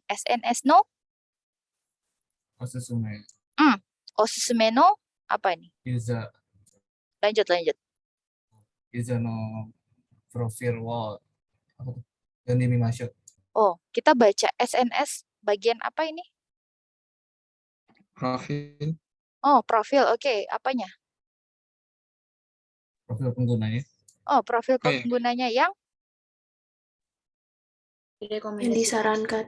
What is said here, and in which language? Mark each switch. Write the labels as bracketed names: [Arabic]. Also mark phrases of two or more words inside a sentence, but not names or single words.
[Japanese] SNS no おすすめおすすめの [Indonesian] apa ini? [Japanese] ユーザ [Indonesian] Lanjut. [Japanese] ーのプロフィールを読んでみましょう。 [Indonesian] Oh, kita baca SNS bagian apa ini? Profil. Oh, profil. Oke, apanya? Profil penggunanya. Oh, profil Oh, iya. penggunanya yang Yang disarankan.